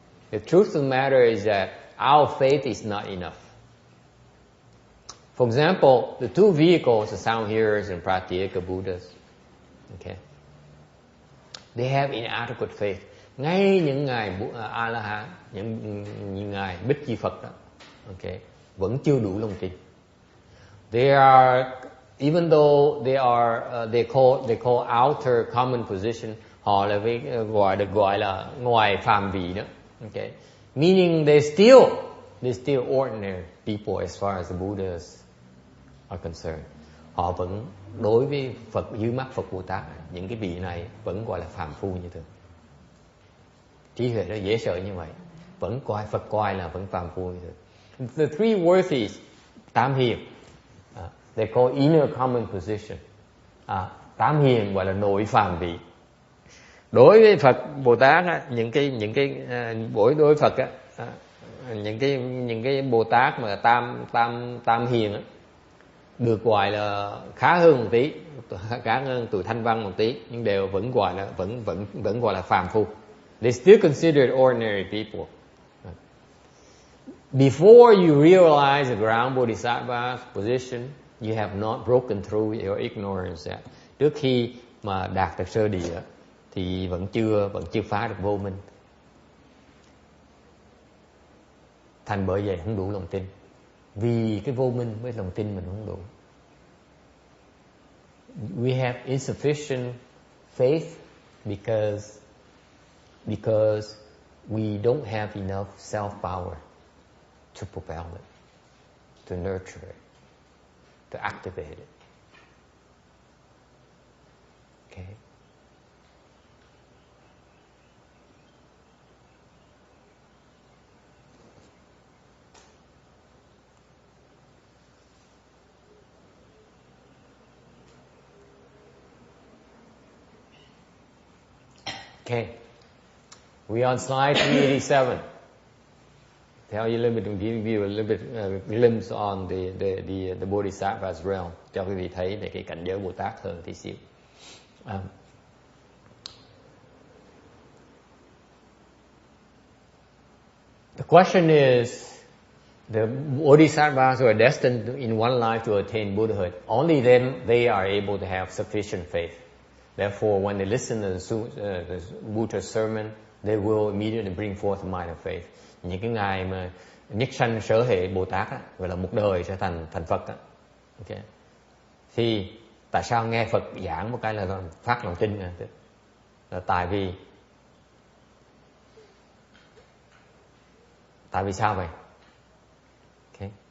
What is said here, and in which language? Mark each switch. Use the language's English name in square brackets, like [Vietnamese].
[English] The truth of the matter is that our faith is not enough. For example, the two vehicles, the sound hearers and Pratyeka Buddhas, okay, they have inadequate faith. [Vietnamese] Ngay những ngài A-la-hán, những ngài Bích Chi Phật đó, okay, vẫn chưa đủ lòng tin. [English] They are, even though they are, they call outer common position, [Vietnamese] họ là gọi là ngoài phàm vị đó, [English] okay, meaning they're still ordinary people as far as the Buddhas are concerned. [Vietnamese] Họ vẫn đối với Phật, dưới mắt Phật Bồ Tát, những cái vị này vẫn gọi là phàm phu như thường. Trí huệ nó dễ sợ như vậy, vẫn Phật coi là vẫn phàm phu như thường. [English] The three worthies, tam hiền, they call inner common position. [Vietnamese] Tam hiền gọi là nội phàm vị. Đối với Phật Bồ Tát những cái đối với Phật những cái Bồ Tát mà tam hiền á, được gọi là khá hơn một tí, khá hơn tuổi thanh văn một tí, nhưng đều vẫn gọi là phàm phu. [English] They still considered ordinary people. Before you realize the ground Bodhisattva's position, you have not broken through your ignorance yet. [Vietnamese] Trước khi mà đạt được sơ địa thì vẫn chưa phá được vô minh. Thành bởi vậy không đủ lòng tin. Vì cái vô minh với lòng tin mình không đủ. [English] We have insufficient faith because we don't have enough self-power to propel it, to nurture it, to activate it. Okay? Okay. We're on slide 387. Tell you a little bit, give you a little bit glimpse on the Bodhisattva's realm. [Vietnamese] Cho quý vị thấy về cái cảnh giới Bồ Tát hơn tí xíu. [English] The question is, the Bodhisattvas who are destined in one life to attain Buddhahood, only then they are able to have sufficient faith. Therefore, when they listen to the Buddha's sermon, they will immediately bring forth a mind of faith. [Vietnamese] Những cái ngài mà nhất sanh sở hệ Bồ Tát á, gọi là một đời sẽ thành Phật á. Okay. Thì tại sao nghe Phật giảng một cái là phát lòng tin à? Là tại vì sao vậy? Okay.